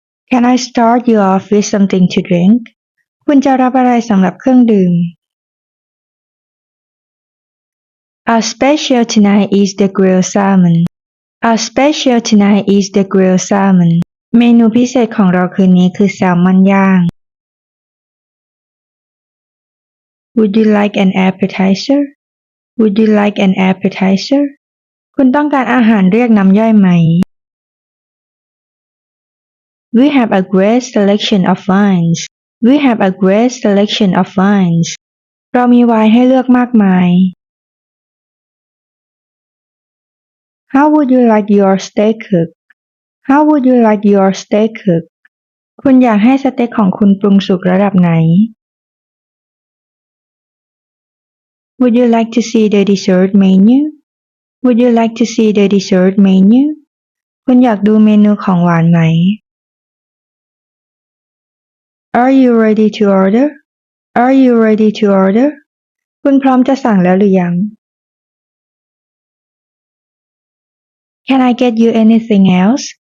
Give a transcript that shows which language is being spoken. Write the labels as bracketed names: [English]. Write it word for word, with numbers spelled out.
[English] Can I start you off with something to drink? [Thai] คุณจะรับอะไรสำหรับเครื่องดื่ม [English] Our special tonight is the grilled salmon. Our special tonight is the grilled salmon. [Thai] เมนูพิเศษของเราคืนนี้คือแซลมอนย่าง [English] Would you like an appetizer? Would you like an appetizer? [Thai] คุณต้องการอาหารเรียกน้ำย่อยไหม [English] We have a great selection of wines. We have a great selection of wines. [Thai] เรามีไวน์ให้เลือกมากมาย [English] How would you like your steak cooked? How would you like your steak cooked? [Thai] คุณอยากให้สเต็กของคุณปรุงสุกระดับไหน [English] Would you like to see the dessert menu? Would you like to see the dessert menu? [Thai] คุณอยากดูเมนูของหวานไหม [English] Are you ready to order? Are you ready to order? [Thai] คุณพร้อมจะสั่งแล้วหรือยัง [English] Can I get you anything else?